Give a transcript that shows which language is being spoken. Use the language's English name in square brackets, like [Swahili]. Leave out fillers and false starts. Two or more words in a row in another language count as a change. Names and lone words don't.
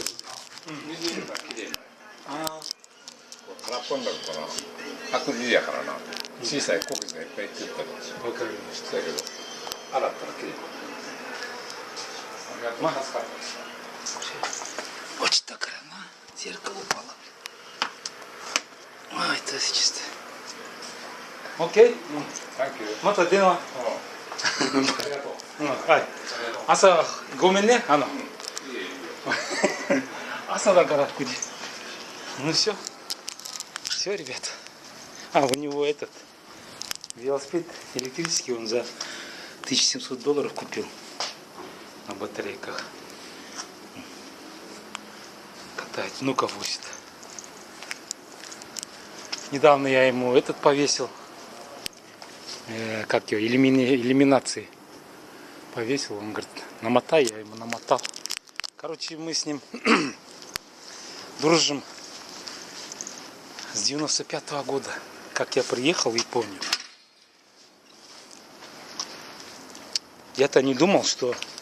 [Japanese] 水入れたらきれいになる。あ空っぽになるからアクリルやからな。小さいコケがいっぱいいってるけど。あ、わかりましただけど洗ったらきれいになる。まあ助かったです。落ちたからな [Russian] зеркало упало [Japanese] あ、 [Russian] это чисто OK? [Japanese] サンキュー。また電話ありがとう。はい朝ごめんねいいえいいえ。朝だから9時 [Russian] ну все ребята у него этот велосипед электрический он за $1700 купил на батарейках катает внуков возит недавно я ему этот повесил как его иллюминации повесил он говорит намотай я ему намотал короче мы с ним дружим с 95-го года как я приехал в Японию я-то не думал что